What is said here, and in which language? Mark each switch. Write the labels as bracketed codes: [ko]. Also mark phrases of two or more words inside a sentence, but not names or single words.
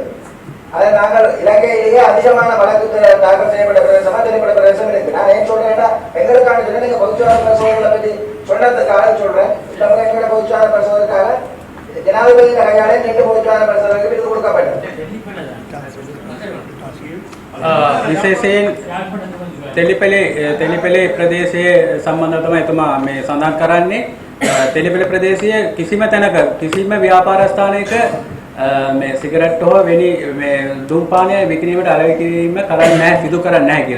[ta] அதை நாங்கள் இலங்கையிலேயே அதிகமான வழக்கு தாக்கல் செய்யப்பட்ட பிரதேசமா தெளிப்பட்ட பிரதேசம் இருக்கு. நான் ஏன் சொல்றேன்னா எங்களுக்கான சொல்லி நீங்க பொதுச்சார பரிசோதனை பற்றி சொன்னதுக்காக சொல்றேன். இந்த முறை எங்களோட பொதுச்சார பரிசோதனைக்காக ஜனாதிபதி கையாலே 2 பொதுச்சார பரிசோதனைக்கு விருது கொடுக்கப்பட்டது. [si] විශේෂයෙන් තෙලිපෙලේ ප්‍රදේශයේ සම්බන්ධව තමයි එතුමා මේ සඳහන් කරන්නේ. තෙලිපෙල ප්‍රදේශයේ කිසිම තැනක කිසිම ව්‍යාපාර ස්ථානයක මේ සිගරට් හෝ වෙනි මේ ධූමපානය විකිණීමට අලෙවි කිරීම කරන්නේ නැහැ, සිදු කරන්නේ නැහැ කියලා.